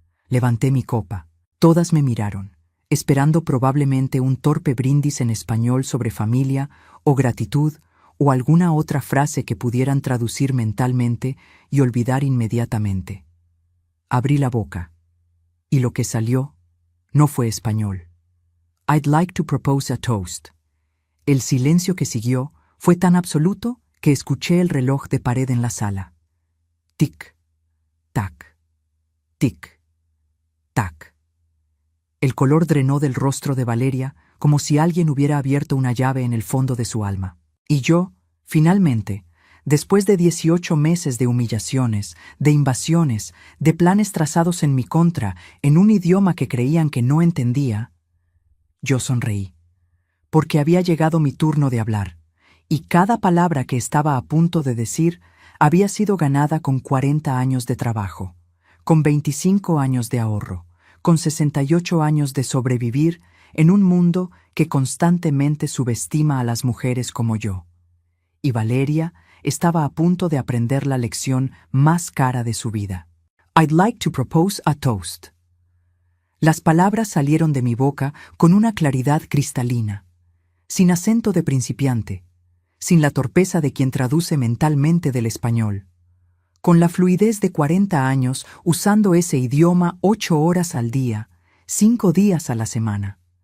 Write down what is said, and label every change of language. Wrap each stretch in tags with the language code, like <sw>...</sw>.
<es>Levanté mi copa. Todas me miraron, esperando probablemente un torpe brindis en español sobre familia o gratitud o alguna otra frase que pudieran traducir mentalmente y olvidar inmediatamente. Abrí la boca, y lo que salió no fue español.</es> <en>I'd like to propose a toast.</en> <es>El silencio que siguió fue tan absoluto que escuché el reloj de pared en la sala. Tic, tac, tic, tac. El color drenó del rostro de Valeria como si alguien hubiera abierto una llave en el fondo de su alma. Y yo, finalmente, después de 18 meses de humillaciones, de invasiones, de planes trazados en mi contra, en un idioma que creían que no entendía, yo sonreí, porque había llegado mi turno de hablar, y cada palabra que estaba a punto de decir había sido ganada con 40 años de trabajo, con 25 años de ahorro, con 68 años de sobrevivir en un mundo que constantemente subestima a las mujeres como yo. Y Valeria estaba a punto de aprender la lección más cara de su vida.</es> <en>I'd like to propose a toast.</en> <es>Las palabras salieron de mi boca con una claridad cristalina, sin acento de principiante, sin la torpeza de quien traduce mentalmente del español, con la fluidez de 40 años usando ese idioma 8 horas al día, 5 días a la semana.</es>